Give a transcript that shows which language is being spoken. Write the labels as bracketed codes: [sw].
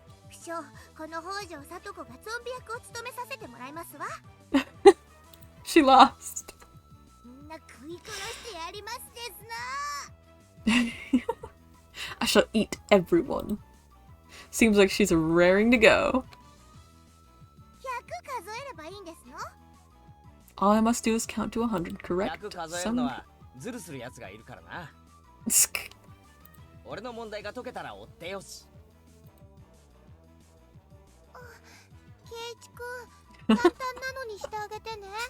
[ja] 不詳、この北条聡子がゾンビ役を務めさせてもらいますわ。 [en] She lost. [ja] みんな食い殺してやりますですな。 [en] I shall eat everyone. Seems like she's raring to go. [ja] 100数えればいいんですの？ [en] All I must do is count to 100, correct? [ja] 100数えるのはズルするやつがいるからな。俺の問題が解けたら追ってよし。あ簡単なのにしてあげてね。